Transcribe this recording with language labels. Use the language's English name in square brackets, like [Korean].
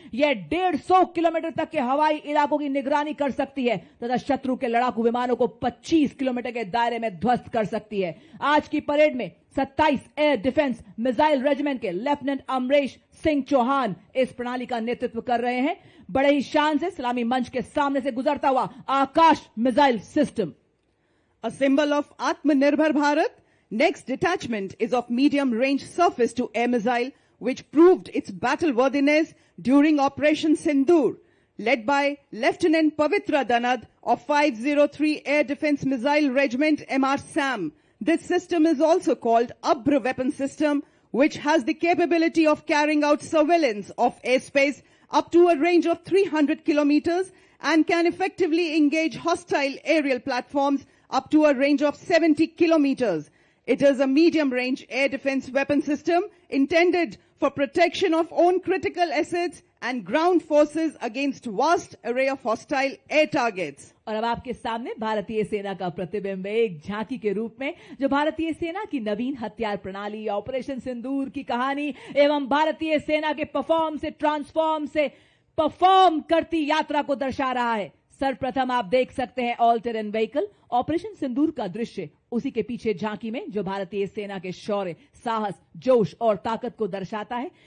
[Hindi] यह 150 किलोमीटर तक के हवाई इलाकों की निगरानी कर सकती है तथा शत्रु के लड़ाकू विमानों को 25 किलोमीटर के दायरे में ध्वस्त कर सकती है। आज की परेड में 27 एयर डिफेंस मिसाइल रेजिमेंट के लेफ्टिनेंट अमरेश सिंह चौहान इस प्रणाली का नेतृत्व कर रहे हैं। बड़े ही शान से सलामी मंच के सामने से गुजरता हुआ आकाश missile system. [English] A symbol of Atmanirbhar Bharat, next detachment is of medium-range surface-to-air missile, which proved its battle-worthiness during Operation Sindoor. Led by Lieutenant Pavitra Danad of 503 Air Defense Missile Regiment MR SAM. This system is also called Abra Weapon System, which has the capability of carrying out surveillance of airspace up to a range of 300 kilometers and can effectively engage hostile aerial platforms up to a range of 70 kilometers. It is a medium-range air defense weapon system intended for protection of own critical assets and ground forces against vast array of hostile air targets. [Hindi] और अब आपके सामने भारतीय सेना का प्रतिबिंब एक झांकी के रूप में, जो भारतीय सेना की नवीन हथियार प्रणाली, ऑपरेशन सिंदूर की कहानी एवं भारतीय सेना के ट्रांसफॉर्म से परफॉर्म करती यात्रा को दर्शा रहा है। सर्वप्रथम आप देख सकते हैं ऑल टेरेन व्हीकल, ऑपरेशन सिंदूर का दृश्य उसी के पीछे झांकी में, जो भारतीय सेना के शौर्य, साहस, जोश और ताकत को दर्शाता है।